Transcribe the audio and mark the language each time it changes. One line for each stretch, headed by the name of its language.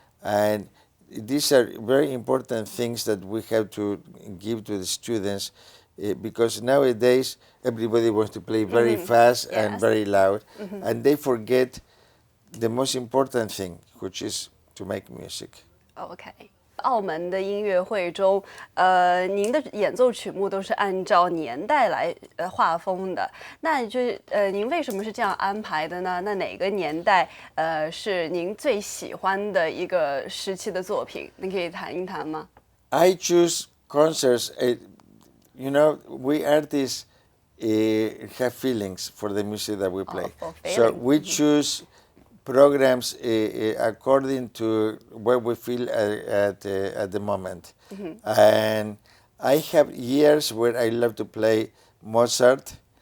English: And these are very important things that we have to give to the students because nowadays everybody wants to play very fast and very loud, and they forget the most important thing, which is to make music.
Chinese: OK，澳门的音乐会中，您的演奏曲目都是按照年代来划分的。那就是您为什么是这样安排的呢？那哪个年代是您最喜欢的一个时期的作品？您可以谈一谈吗？
English: I choose concerts. You know, we artists have feelings for the music that we play. For So feelings. we choose programs according to what we feel at the moment. And I have years where I love to play Mozart.